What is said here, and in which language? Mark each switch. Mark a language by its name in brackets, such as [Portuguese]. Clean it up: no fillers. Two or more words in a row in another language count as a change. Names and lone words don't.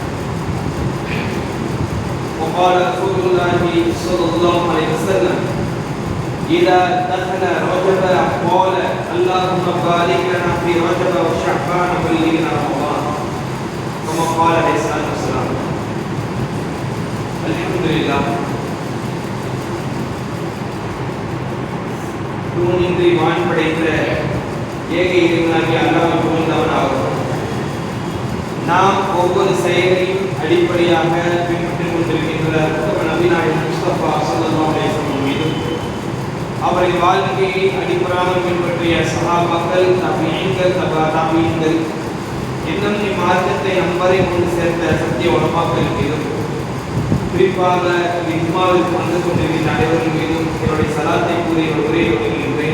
[Arabic] وقال رسول الله صلى الله عليه وسلم إذا دخل رجب قال اللهم بارك لنا في رجب وشعبان وبلغنا رمضان كما قال عليه الصلاة والسلام. الحمد لله. [Tamil] தூணின்றி வான் படைத்த ஏக இறைவனாகிய அல்லாஹ் புகழ்ந்தவனாகும். நாம் ஒவ்வொரு செயலையும் அடிப்படையாக பின்பற்றிக் கொண்டிருக்கின்ற நபிநாயகம் முஸ்தபா [Arabic] صلى الله عليه وسلم [Tamil] மீதும் அவரின் வாழ்க்கையை அடிப்படையாக பின்பற்றிய சஹாபாக்கள், தபீஈன்கள், தபீஈன்கள் இன்னும் இம்மார்க்கத்தை நம்மவரை கொண்டு சேர்த்த சத்திய உலமாக்கள் மீதும் குறிப்பாக இஜ்மாவில் வந்து கொண்டிருக்கின்ற அனைவரின் மீதும் என்னுடைய சலாத்தை கூறி ஒரே வருகின்றேன்.